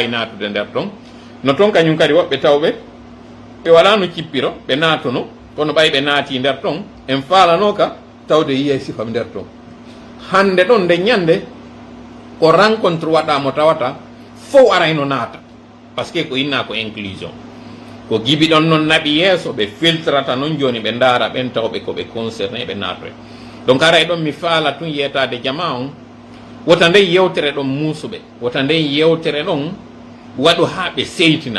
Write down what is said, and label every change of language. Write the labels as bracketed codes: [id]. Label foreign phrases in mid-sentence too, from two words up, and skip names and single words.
[ff] natude nder toon no toon kañum kadi woɓɓe tawɓe ɓe waɗano cippiro ɓe natuno kono ɓay ɓe naati nder toon en faalano ka tawde yiye sifam nder toon hande ɗon nde ñande ko rencontre waɗamo tawata fof arayno naata par ce que ko inna ko inclusion ko gibi ɗon noon naɓi yeeso ɓe filtrata noon joni ɓe ndaara ɓen tawɓe koɓe concerné ɓe naatoy donc aray ɗon mi faala tun yetade jama on wota nden yewtere ɗon muusuɓe wota nden yewtere ɗon waɗu ha ɓe seytina